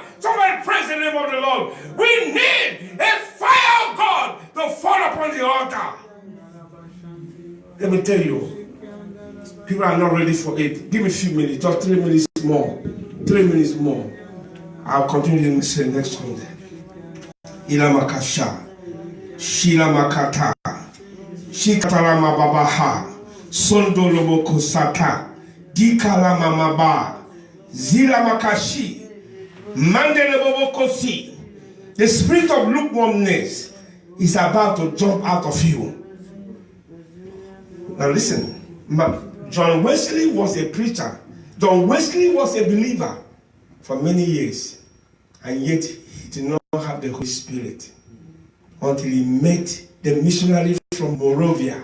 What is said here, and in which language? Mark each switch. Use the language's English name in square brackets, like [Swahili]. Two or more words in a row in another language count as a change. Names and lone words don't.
[English] Somebody praise the name of the Lord. We need a fire of God to fall upon the altar. Let me tell you, people are not ready for it. Give me a few minutes, just 3 minutes more. 3 minutes more. I'll continue to say next Sunday. Ilamakasha, Shilamakata, Shikatalama Babaha, Sondoloboko Sata, Dikalama Maba, Zilamakashi, Mandelebokosi. The spirit of lukewarmness is about to jump out of you. Now listen, John Wesley was a preacher. John Wesley was a believer for many years. And yet he did not have the Holy Spirit until he met the missionary from Moravia.